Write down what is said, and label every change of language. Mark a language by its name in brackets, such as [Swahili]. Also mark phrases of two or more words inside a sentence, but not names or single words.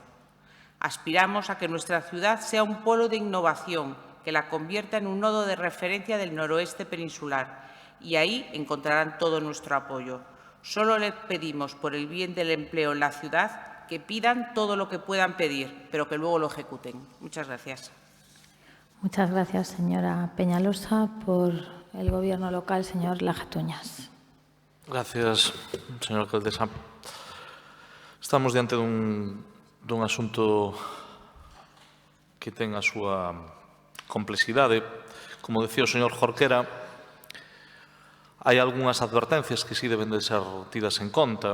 [Spanish] Aspiramos a que nuestra ciudad sea un polo de innovación, que la convierta en un nodo de referencia del noroeste peninsular, y ahí encontrarán todo nuestro apoyo. Solo les pedimos, por el bien del empleo en la ciudad, que pidan todo lo que puedan pedir, pero que luego lo ejecuten. Muchas gracias. Muchas gracias, señora Peñalosa. Por el Gobierno local, señor Lajatuñas. Gracias, señora alcaldesa. [Galician] Estamos diante dun asunto que ten a súa complexidade. Como decía o señor Jorquera, hai algunhas advertencias que sí deben de ser tidas en conta.